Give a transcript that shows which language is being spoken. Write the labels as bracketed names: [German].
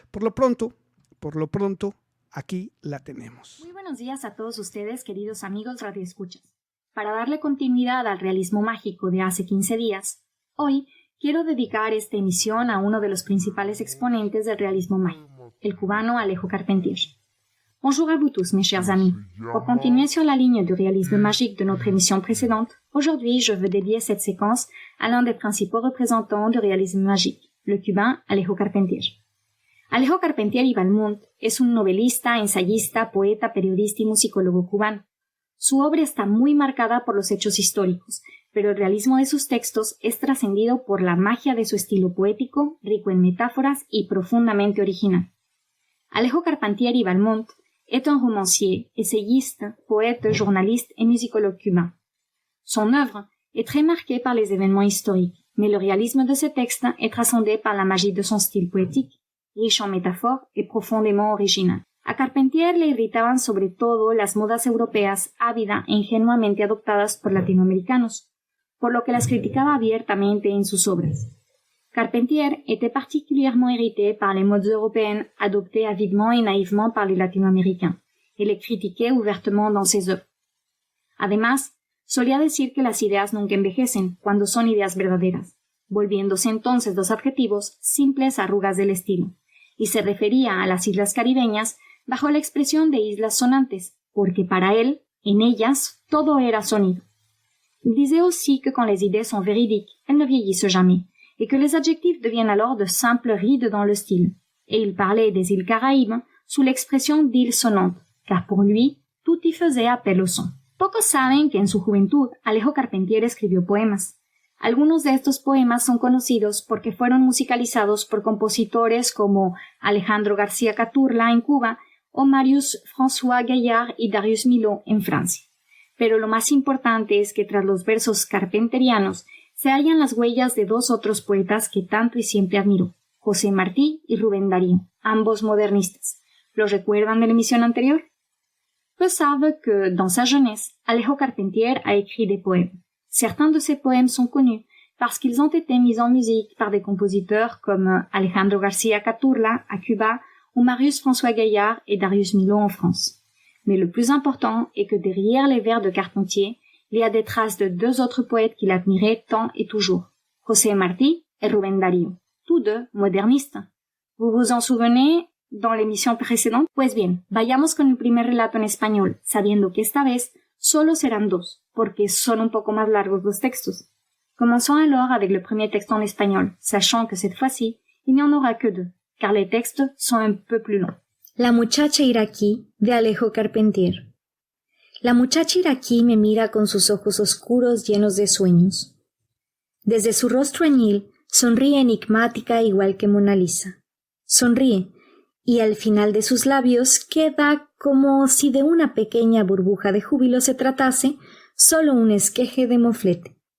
[Spanish] Por lo pronto, aquí la tenemos. Muy buenos días a todos ustedes, queridos amigos radioescuchas. Para darle continuidad al realismo mágico de hace 15 días, hoy quiero dedicar esta emisión a uno de los principales exponentes del realismo mágico, el cubano Alejo Carpentier. [French] Bonjour à vous tous, mes chers amis. Pour continuer sur la ligne du réalisme magique de notre émission précédente, aujourd'hui je veux dédier cette séquence à l'un des principaux représentants du réalisme magique, le cubain Alejo Carpentier. [Spanish] Alejo Carpentier y Balmont es un novelista, ensayista, poeta, periodista y musicólogo cubano. Su obra está muy marcada por los hechos históricos, pero el realismo de sus textos es trascendido por la magia de su estilo poético, rico en metáforas y profundamente original. [French] Alejo Carpentier y Balmont est un romancier, essayiste, poète, journaliste et musicologue cubain. Son œuvre est très marquée par les événements historiques, mais le réalisme de ses textes est transcendé par la magie de son style poétique, riche en métaphores et profondément original. [Spanish] A Carpentier le irritaban sobre todo las modas europeas ávida e ingenuamente adoptadas por latinoamericanos, por lo que las criticaba abiertamente en sus obras. [French] Carpentier était particulièrement irrité par les modes européennes adoptées avidement et naïvement par les latinoaméricains, et les critiquait ouvertement dans ses œuvres. [Spanish] Además, solía decir que las ideas nunca envejecen cuando son ideas verdaderas, volviéndose entonces los adjetivos simples arrugas del estilo, y se refería a las islas caribeñas bajo la expresión de islas sonantes, porque para él, en ellas, todo era sonido. [French] Il disait aussi que quand les idées sont véridiques, elles ne vieillissent jamais, et que les adjectifs deviennent alors de simples rides dans le style. Et il parlait des îles Caraïbes sous l'expression d'îles sonnantes, car pour lui, tout y faisait appel au son. [Spanish] Pocos saben que en su juventud Alejo Carpentier escribió poemas. Algunos de estos poemas son conocidos porque fueron musicalizados por compositores como Alejandro García Caturla en Cuba o Marius François Gaillard y Darius Milhaud en Francia. Pero lo más importante es que tras los versos carpenterianos se hallan las huellas de dos otros poetas que tanto y siempre admiró, José Martí y Rubén Darío, ambos modernistas. ¿Los recuerdan de la emisión anterior? [French] Peu savent que, dans sa jeunesse, Alejo Carpentier a écrit des poèmes. Certains de ces poèmes sont connus parce qu'ils ont été mis en musique par des compositeurs comme Alejandro García Caturla à Cuba ou Marius François Gaillard et Darius Milhaud en France. Mais le plus important est que derrière les vers de Carpentier, il y a des traces de deux autres poètes qu'il admirait tant et toujours, José Martí et Rubén Darío, tous deux modernistes. ¿Vous vous en souvenez dans l'émission précédente? [Spanish] Pues bien, vayamos con el primer relato en español, sabiendo que esta vez solo serán dos, porque son un poco más largos los textos. [French] Commençons alors avec le premier texte en espagnol, sachant que cette fois-ci, il n'y en aura que deux, car les textes sont un peu plus longs. [Spanish] La muchacha iraquí de Alejo Carpentier. La muchacha iraquí me mira con sus ojos oscuros llenos de sueños. Desde su rostro añil sonríe enigmática igual que Mona Lisa. Sonríe, y al final de sus labios queda como si de una pequeña burbuja de júbilo se tratase, solo un esqueje de moflete.